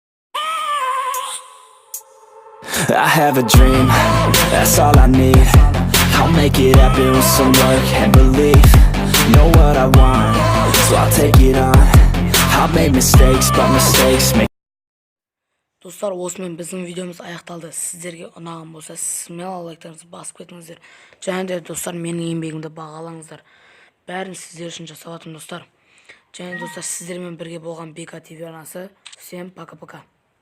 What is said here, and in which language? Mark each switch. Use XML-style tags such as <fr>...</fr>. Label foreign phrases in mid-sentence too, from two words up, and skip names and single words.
<en>I have a dream, that's all I need. make it happen with some work and belief. Know what I want, so I'll take it on. I've made mistakes, but mistakes make.</en> <kk>Достар, осымен біздің видеомыз аяқталды. Сіздерге ұнаған болса, смело лайктарыңызды басып кетіңіздер. Және де достар, менің еңбегімді бағалаңыздар. Бәрін сіздер үшін жасап жатырмын достар. Және достар, сіздермен бірге болған БК ТВ арнасы.</kk> <ru>Всем пока-пока.</ru>